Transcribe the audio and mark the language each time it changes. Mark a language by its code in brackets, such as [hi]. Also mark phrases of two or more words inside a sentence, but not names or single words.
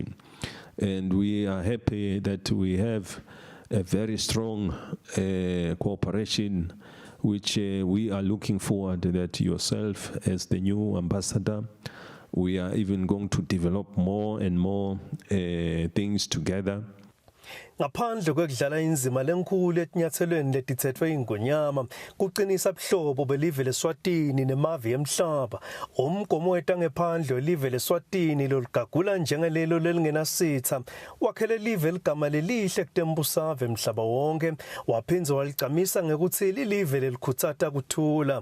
[en] And we are happy that we have a very strong cooperation, which we are looking forward that yourself as the new ambassador, we are even going to develop more and more things together. [ss] Ngaphandle kwekudlala inzima lenkulu etinyathelweni letithethwe ingonyama kuqinisa buhlobo belive leSwatini nemave emhlaba. Umgomo wetangephandle welive leSwatini loligagula njengelelo lelingenasitha wakhele live ligama lelihle kutembusave emhlaba wonke waphindze walicamisa ngekuthi lilive lelikhutsata kuthula.